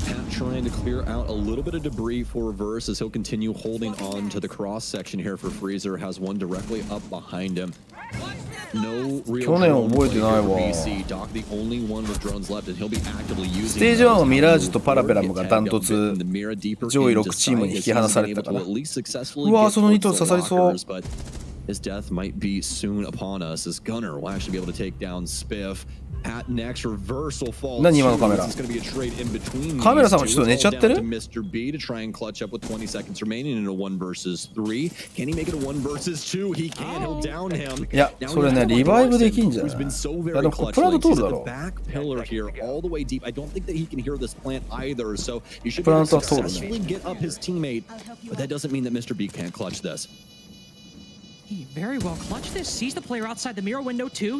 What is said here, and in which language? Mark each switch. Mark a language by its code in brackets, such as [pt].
[en] Trying to clear out a little bit of debris for Reverse as he'll continue holding on to the cross section here for Freezer. Has one directly up behind him. No real [ja] 去年覚えてないわ。 [en] BC. Doc the only one with drones left and he'll be actively using [ja] ステージ1のミラージュとパラペラムがダントツ上位6チームに引き離されたから。うわ、その2頭刺さりそう。 [en] His death might be soon upon us as Gunner will actually be able to take down Spiff. At next, Reverse will fall. [ja] 何今のカメラ。カメラさんもちょっと寝ちゃってる。 [en] Mr. B to try and clutch up with 20 seconds remaining in a 1 versus 3. Can he make it a 1 versus 2? He can. He'll down him. [ja] いや、それねリバイブできんじゃない。いやでもプラント通るだろう。 [en] Back pillar here all the way deep. I don't think that he can hear this plant either. So you should [ja] プラントは通るね。 [en] successfully get up his teammate. But that doesn't mean that Mr. B can't clutch this. He very well clutched this. Sees the player outside the mirror window too.